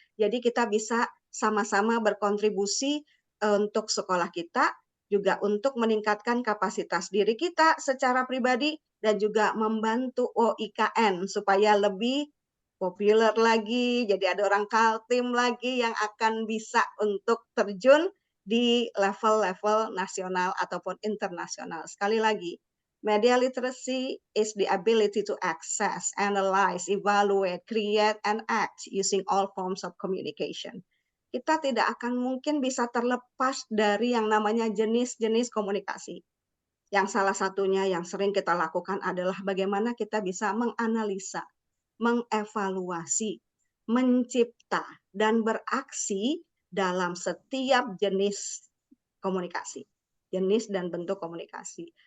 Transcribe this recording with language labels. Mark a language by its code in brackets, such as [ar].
[id] Jadi kita bisa sama-sama berkontribusi untuk sekolah kita, juga untuk meningkatkan kapasitas diri kita secara pribadi dan juga membantu OIKN supaya lebih populer lagi, jadi ada orang Kaltim lagi yang akan bisa untuk terjun di level-level nasional ataupun internasional. Sekali lagi, [en] media literacy is the ability to access, analyze, evaluate, create, and act using all forms of communication. [id] Kita tidak akan mungkin bisa terlepas dari yang namanya jenis-jenis komunikasi. Yang salah satunya yang sering kita lakukan adalah bagaimana kita bisa menganalisa, mengevaluasi, mencipta, dan beraksi dalam setiap jenis komunikasi, jenis dan bentuk komunikasi.